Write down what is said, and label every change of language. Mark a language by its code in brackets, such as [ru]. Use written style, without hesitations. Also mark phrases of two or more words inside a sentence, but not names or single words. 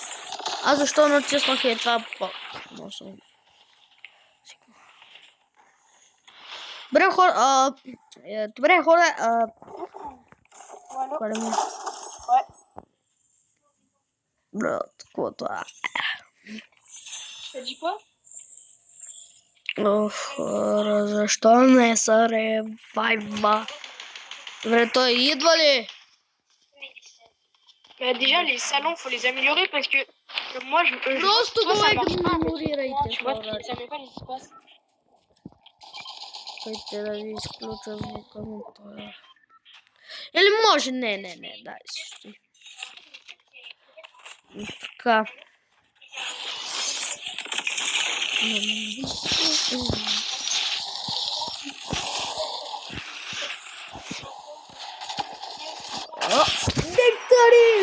[bg] Аз защо натиснах и това пак? Добре, хора, Алло? Брат, какво това? [fr] T'as dit quoi? [bg] Ох, хора, защо не са ревайва? Добре, той идва ли? [fr] Déjà, les salons, faut les améliorer parce que moi, je [bg] Просто [fr] vois, [bg] го [fr] ça marche pas. [bg] игнорирайте, [fr] Tu vois, [bg] хора. [fr] ça met pas les espaces. [bg] Чакайте да ви изключа звука на това. Или може, не, дай си стои. Така. Виктори!